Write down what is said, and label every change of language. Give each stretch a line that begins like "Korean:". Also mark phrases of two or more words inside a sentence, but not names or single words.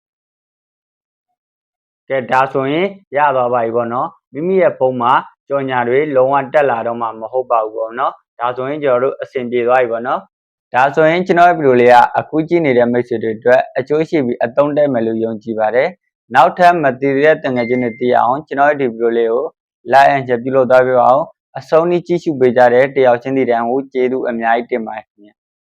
Burmese: ကဲဒါဆိုရင်ရသွားပါပြီပေါ့နော်မိမိရဲ့ဖုန်းမှာကြော်ညာတွေလုံးဝတက်လာတော့မှမဟုတ်ပါဘူးပေါ့နော်ဒါဆိုရင်ကျွန်တော်တို့အဆင်ပြေသွားပြီပေါ့နော်ဒါဆိုရင်ကျွန်တော်ရဲ့ဗီဒီယိုလေးကအခုကြည့်နေတဲ့မိတ်ဆွေတွေအတွက်အကျိုးရှိပြီးအသုံးတဲ့မယ်လို့ယုံကြည်ပါတယ်နောက်ထပ်မသိသေးတဲ့တန်ငယ်ချင်းတွေသိအောင်ကျွန်တော်ရဲ့ဒီဗီဒီယိုလေးကို
English: like and share
Burmese: ပြုလုပ်သွားပြပါအောင်အဆုံးထိကြည့်ရှုပေးကြတဲ့တယောက်ချင်းစီတိုင်းကိုကျေးဇူးအများကြီးတင်ပါတယ်ခင်ဗျာ